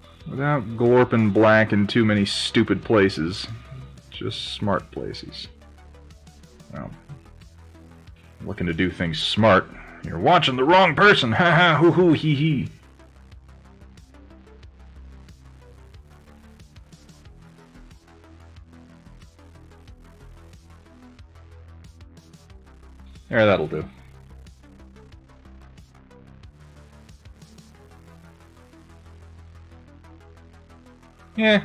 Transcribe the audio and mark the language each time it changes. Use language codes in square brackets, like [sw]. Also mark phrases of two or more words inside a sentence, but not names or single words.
[en] Without glorping black in too many stupid places. Just smart places. Well, looking to do things smart. You're watching the wrong person! Ha ha hoo hoo hee hee. There, that'll do. Yeah.